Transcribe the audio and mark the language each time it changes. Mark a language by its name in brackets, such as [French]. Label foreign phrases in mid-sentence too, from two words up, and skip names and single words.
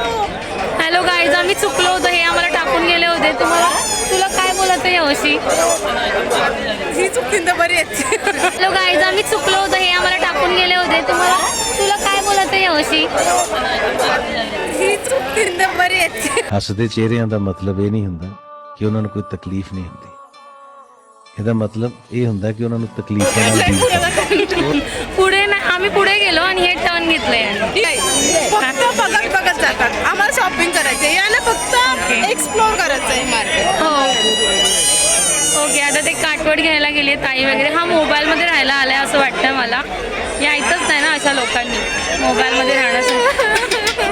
[English] hello guys, [Marathi] आम्ही चुकलो होतो. हे आम्हाला टाकून गेले होते. तुला काय बोलायचं यावर्षी? ही चुकती तर बरी आहे. [English] hello guys, [Marathi] आम्ही चुकलो होतो. हे आम्हाला टाकून गेले होते. तुला काय बोलायचं यावर्षी? ही चुकती तर बरी आहे. [Punjabi] ਹੱਸਦੇ ਚਿਹਰਿਆਂ ਦਾ ਮਤਲਬ ਇਹ ਨਹੀਂ ਹੁੰਦਾ ਕਿ ਉਹਨਾਂ ਨੂੰ ਕੋਈ ਤਕਲੀਫ ਨਹੀਂ ਹੁੰਦੀ. ਇਹਦਾ ਮਤਲਬ ਇਹ ਹੁੰਦਾ ਕਿ ਉਹਨਾਂ ਨੂੰ ਤਕਲੀਫਾਂ ਨਾਲ ਡੀਲ [Marathi] पुढे नाही आम्ही पुढे गेलो आणि हे टर्न घेतलंय. फक्त बघत बघत जातात. आम्हाला शॉपिंग करायची, याला फक्त एक्सप्लोर करायचं आहे मार्केट. हो ओके आता ते काठवड घ्यायला गेले ताई वगैरे. हा मोबाईलमध्ये राहायला आलाय असं वाटतं मला. यायचंच नाही ना अशा लोकांनी मोबाईलमध्ये राहण्यासाठी.